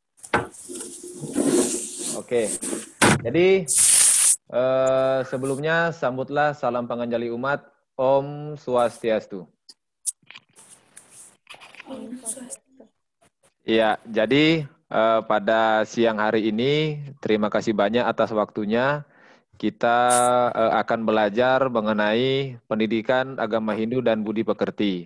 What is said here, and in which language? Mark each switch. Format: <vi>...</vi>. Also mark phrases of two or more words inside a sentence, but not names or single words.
<id>Oke, jadi sebelumnya sambutlah salam panganjali umat,</id> <sa>Om Swastiastu.</sa> <id>Iya, jadi pada siang hari ini terima kasih banyak atas waktunya. Kita akan belajar mengenai pendidikan agama Hindu dan budi pekerti.</id>